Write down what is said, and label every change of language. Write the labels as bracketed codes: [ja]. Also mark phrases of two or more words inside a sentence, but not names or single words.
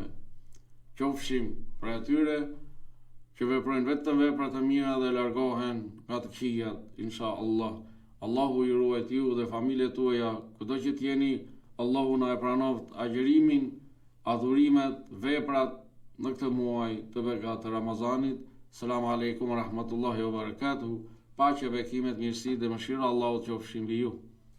[sq] Qofshim për atyre që veprojnë vetëm vepra të mira dhe largohen nga të këqijat, [ar] إن شاء الله. [sq] Allahu ju ruajt ju dhe familjet tuaja kudo që t'jeni. Allahu na e pranoft agjërimin, adhurimet, veprat në këtë muaj të bekat të Ramazanit. [ar] السلام عليكم ورحمة الله وبركاته. [sq] Paqe, bekimet, mirësi dhe mëshira Allahu qofshin mbi ju.